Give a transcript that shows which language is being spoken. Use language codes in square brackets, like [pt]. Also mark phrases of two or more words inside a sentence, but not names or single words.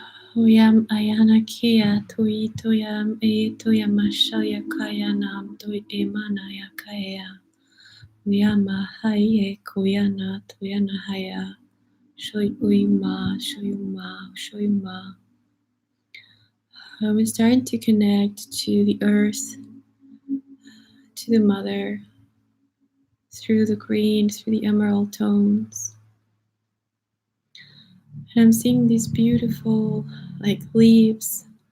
[en] Oyam ayana kea toi toyam e toyam ashaya kaya nam toi emana ya kaya. Oyama haye koyana toyana haya. Shoy uyma, shoyuma, shoyuma. We're starting to connect to the earth, to the mother, through the green, through the emerald tones. And I'm seeing these beautiful, like leaves.